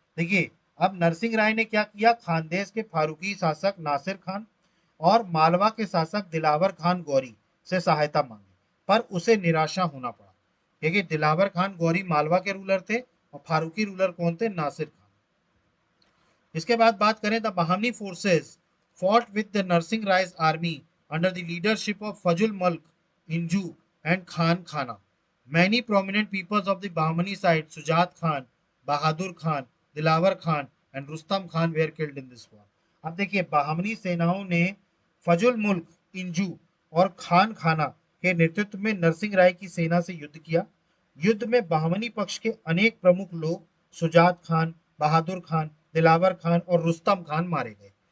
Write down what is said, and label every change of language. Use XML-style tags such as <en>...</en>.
<hi>देखिए अब नरसिंह राय ने क्या किया, खानदेश के फारूकी शासक नासिर खान और मालवा के शासक दिलावर खान गौरी से सहायता मांगी, पर उसे निराशा होना पड़ा, क्योंकि दिलावर खान गौरी मालवा के रूलर थे और फारूकी रूलर कौन थे, नासिर खान। इसके बाद बात करें,</hi> <en>The Bahmani forces fought with the Narsingh Rai's army under the leadership of Fajul Mulk, Inju and Khan Khana. Many prominent peoples of the Bahmani side, Sujat Khan, Bahadur Khan, Dilawar Khan and Rustam Khan were killed in this war.</en> <hi>अब देखिए बाहमनी सेनाओं ने फजुल मुल्क, इंजू और खान खाना के नेतृत्व में नरसिंह राय की सेना से युद्ध किया। युद्ध में बाहमनी पक्ष के अनेक प्रमुख लोग सुजात खान, बहादुर खान, दिलावर खान और रुस्तम खान मारे गए।</hi>